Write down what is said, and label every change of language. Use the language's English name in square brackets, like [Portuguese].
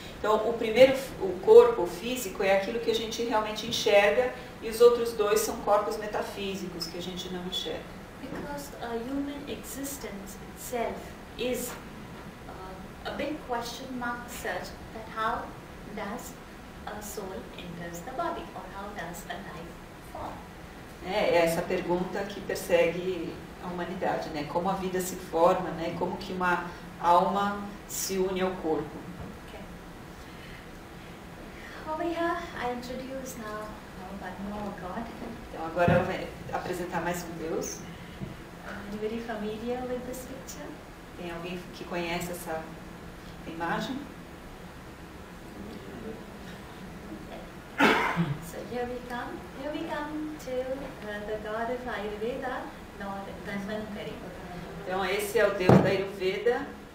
[Portuguese] Então, o corpo físico é aquilo que a gente realmente enxerga e os outros dois são corpos metafísicos que a gente não enxerga. [English] Because a human existence itself is a big question mark such that how does a soul enters the body, or how does a life form? [Portuguese] É essa pergunta que persegue a humanidade, né? Como a vida se forma, né? Como que uma alma se une ao corpo. [English] Okay. Over here, I introduce now one more God. [Portuguese] Então agora ela vai apresentar mais um Deus. [English] Anybody familiar with this picture? [Portuguese] Tem alguém que conhece essa imagem? [English] So here we come to the God of Ayurveda, Lord Dhanvantari. [Portuguese] Então esse é o Deus da Ayurveda.